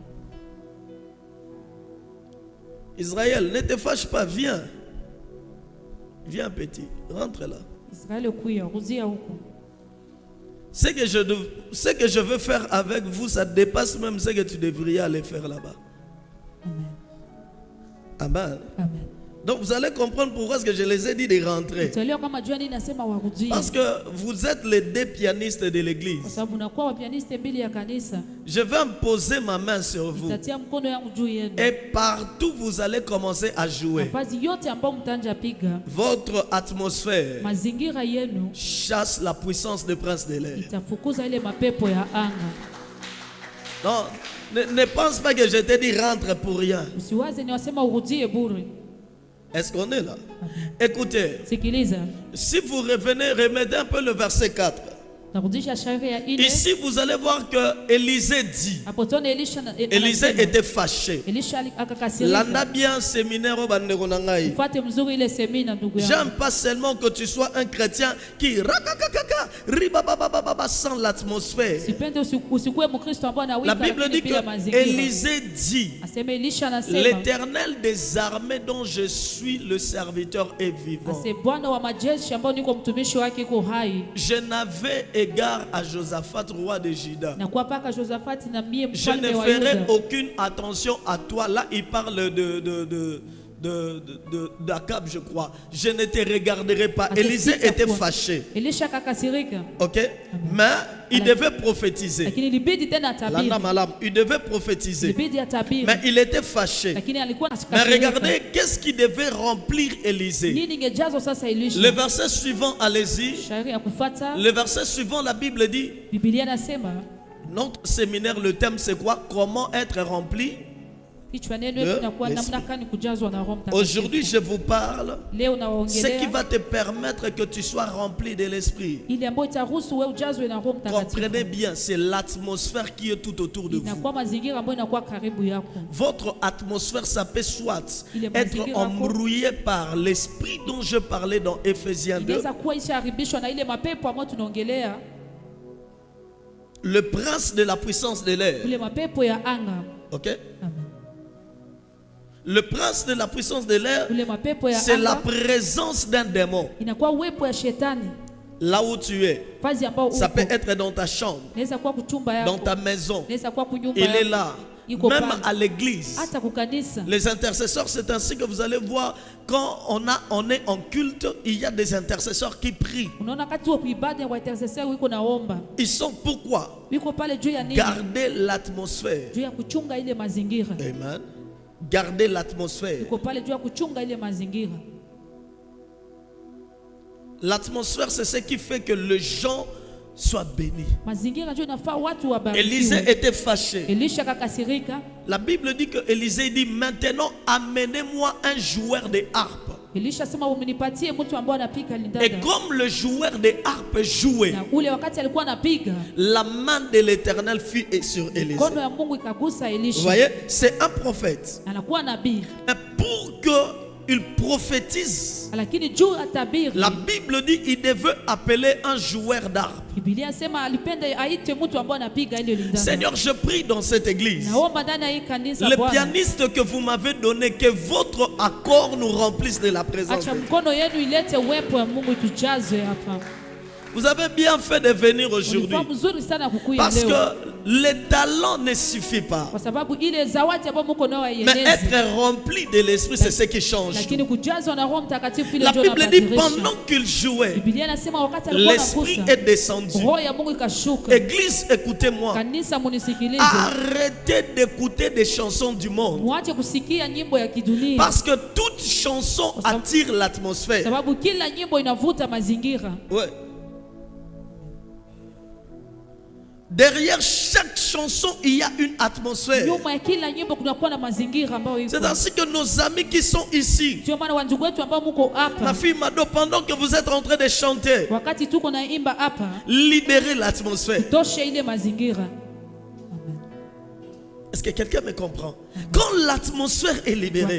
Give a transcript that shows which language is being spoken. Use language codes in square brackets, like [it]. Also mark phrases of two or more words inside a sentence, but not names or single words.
[fr] Israël, ne te fâche pas, viens. Viens petit, rentre là. [sw] Israeli kuya rudia huko. [fr] Ce que je veux faire avec vous, ça dépasse même ce que tu devrais aller faire là-bas. Amen. Amen. Donc vous allez comprendre pourquoi est-ce que je les ai dit de rentrer. [sw] Utaelewa kama jua nini nasema warudie. [fr] Parce que vous êtes les deux pianistes de [sw] Kwa [fr] l'église. [sw] sababu mnakuwa wapianiste mbili ya kanisa. [fr] Je vais me poser ma main sur vous. [sw] Nitatia mkono yangu juu yenu. [fr] Et partout vous allez commencer à jouer. [sw] Nafasi yote ambayo mtanja piga, [fr] Votre atmosphère [sw] mazingira yenu [fr] chasse la puissance des princes de l'air. [sw] itafukuza ile mapepo ya anga. [fr] Non, ne pense pas que je te dis rentre pour rien. [sw] Usiwaze ni wasema urudie bure. [fr] Est-ce qu'on est là? Écoutez, [sw] Sikiliza. [fr] si vous revenez, remettez un peu le verset 4. [sw] Narudisha shairi ya 4. [fr] Ici, vous allez voir que Élisée dit. [sw] Hapo tone Elisha [fr] Élisée était fâché. [sw] Elisha akakasirika. [ln] Landa bien séminaire au bandeko na ngai. [sw] Fuate mzuri ile semina ndugu yangu. [fr] J'aime pas seulement que tu sois un chrétien qui rakakakaka ribababababa sans l'atmosphère. [sw] Sipende usikuwe Mkristo ambaye [fr] La [sw] anawika [fr] Bible dit [sw] bila [fr] que [sw] mazingira. [fr] Élisée dit, [sw] Aseme Elisha anasema, [fr] l'Éternel des armées dont je suis le serviteur est vivant. [sw] ase Bwana wa majeshi ambao niko mtumishi wake iko hai. [fr] Je n'avais égard à Josaphat, roi de Juda. [sw] Na kwa paka Josaphat na mie [fr] Je ne [sw] mfalme wa [fr] ferai [sw] Yuda. [fr] aucune attention à toi. Là, il parle d'Akab, je crois. Je ne te regarderai pas. Élisée était fâché. [sw] Elisha akakasirika. [fr] Ok? Mais il devait prophétiser. [sw] Lakini ilibidi tena atabiri. [ln] Landa malam, [fr] il devait prophétiser. [sw] Ilibidi atabiri. [fr] Mais il était fâché. [sw] Lakini alikuwa [fr] Mais [sw] anashikashirika. [fr] regardez, qu'est-ce qui devait remplir Élisée? [sw] Nini ingejazwa sasa Elisha? [fr] Le verset suivant, allez-y. [sw] Shairi ya kufuata. [fr] Le verset suivant, la Bible dit, [sw] Biblia nasema, [fr] notre séminaire, le thème c'est quoi? Comment être rempli? [sw] kichwa neno yetu inakuwa namna gani kujazwa na Roho Mtakatifu. [fr] Aujourd'hui, je vous parle [sw] Leo [fr] ce qui [sw] nawaongelea [fr] va te permettre que tu sois rempli de l'esprit. [sw] ile ambayo itaruhusu wewe ujazwe na Roho Mtakatifu. [fr] Comprenez bien, c'est l'atmosphère qui est tout autour de vous. [sw] Inakuwa mazingira ambayo inakuwa karibu yako. [fr] Votre atmosphère, ça peut soit Il est être [sw] mazingira [fr] embrouillée par l'esprit dont je parlais dans Éphésiens 2. [sw] Inaweza kuwa ishaharibishwa na ile mapepo ambayo tunaongelea, [fr] Le prince de la puissance de l'air. [sw] ile mapepo ya anga. [fr] Ok? Amen. Le prince de la puissance de l'air, [sw] Ile mapepo ya [fr] c'est la [sw] anga [fr] présence d'un démon. [sw] inakuwa uwepo ya shetani. [fr] Là où tu es. [sw] Fazi ambao [fr] Ça peut [sw] uko. [fr] être dans ta chambre, [sw] Inaweza kuwa kuchumba yako. [fr] dans ta maison. [sw] Inaweza kuwa kunyumba [fr] Il est [sw] yako. [fr] là. [sw] Iko [fr] Même [sw] pale. [fr] à l'église. [sw] Hata kukanisa. [fr] Les intercesseurs, c'est ainsi que vous allez voir, quand on est en culte, il y a des intercesseurs qui prient. [sw] Unaona kati wa ibada wa intercessor wiko naomba. [fr] Ils sont pourquoi? [sw] Wiko pale juu ya nini? [fr] Garder l'atmosphère. [sw] Juu ya kuchunga ile mazingira. [fr] Amen. Garder l'atmosphère. [sw] Wiko pale juu ya kuchunga ile mazingira. [fr] L'atmosphère, c'est ce qui fait que les gens soient bénis. [sw] Mazingira ndio inafaa watu wabarikiwe. [fr] Élisée était fâché. [sw] Elisha kakasirika. [fr] La Bible dit que Élisée dit, maintenant amenez-moi un joueur de harpe. [sw] Elisha sema umnipatie mtu ambaye anapiga [fr] Et [sw] lindada. [fr] comme le joueur de harpe jouait, [sw] Na ule wakati alikuwa anapiga, [fr] la main de l'Éternel fut sur Élisée. [sw] mkono ya Mungu ikagusa [fr] Vous [sw] Elisha. [fr] voyez, c'est un prophète. [sw] Anakuwa nabii. [fr] Et pour qu'il prophétise, [sw] Lakini juu atabiri. [fr] la Bible dit qu'il devait appeler un joueur d'harpe. [sw] Biblia sema alipenda aite mtu ambaye anapiga ile lindada. [fr] Seigneur, je prie dans cette église. [sw] Naomba ndani ya hii kanisa [fr] Le [sw] Bwana. [fr] pianiste que vous m'avez donné, que votre accord nous remplisse de la présence de [sw] Acha [fr] Dieu. [sw] mkono yenu ilete uwepo wa Mungu tujaze hapa. [fr] Vous avez bien fait de venir aujourd'hui. [sw] Ulikuwa mzuri sana kukuya [fr] Parce [sw] leo. [fr] que le talent ne suffit pas. [sw] Kwa sababu ile zawadi ambayo mko nayo [fr] Mais [sw] haienezi. [fr] être rempli de l'esprit, c'est ce qui change. [sw] Lakini kujazwa na Roho Mtakatifu ile [fr] La [sw] ndio [fr] Bible dit [sw] inabadilisha. [fr] pendant qu'il jouait, [sw] Biblia inasema wakati alikuwa [fr] l'esprit [sw] anakusa, [fr] est descendu. [sw] Roho ya Mungu ikashuka. [fr] Église, écoutez-moi. [sw] Kanisa munisikilize. [fr] Arrêtez d'écouter des chansons du monde. [sw] Muache kusikia nyimbo ya kidunia. [fr] Parce que toute chanson attire l'atmosphère. Sababu kila nyimbo inavuta mazingira. Ouais. Derrière chaque chanson, il y a une atmosphère. [sw] Nyuma ya kila nyimbo kunakuwa na mazingira ambayo iko. [fr] C'est ainsi que nos amis qui sont ici, [sw] Ndio maana wandugu wetu ambao mko [fr] ma [sw] hapa, [fr] fille Mado, pendant que vous êtes en train de chanter, [sw] wakati tuko naimba hapa, [fr] libérez l'atmosphère. [sw] toshe ile mazingira. [fr] Est-ce que quelqu'un me comprend? Quand l'atmosphère est libérée,